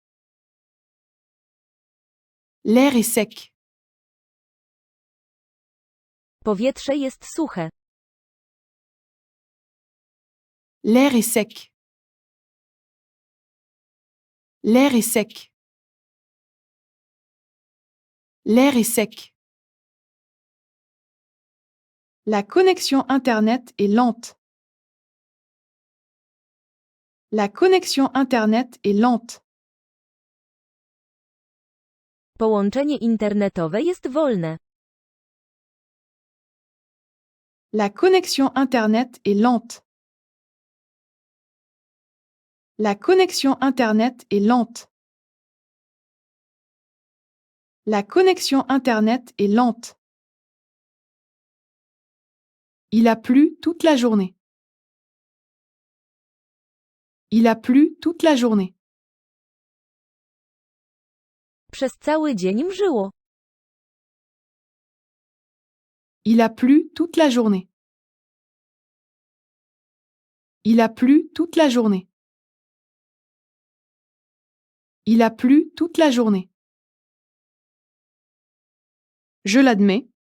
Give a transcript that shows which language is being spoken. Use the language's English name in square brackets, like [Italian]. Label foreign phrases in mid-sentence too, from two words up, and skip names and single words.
[French] L'air est sec. [Polish] Powietrze jest suche. [French] L'air est sec. L'air est sec. L'air est sec. La connexion Internet est lente. La connexion Internet est lente. [Polish] Połączenie internetowe jest wolne. [French] La connexion Internet est lente. La connexion Internet est lente. La connexion Internet est lente. Il a plu toute la journée. Il a plu toute la journée. [Polish] Przez cały dzień mrzyło. [French] Il a plu toute la journée. Il a plu toute la journée. Il a plu toute la journée. Je l'admets.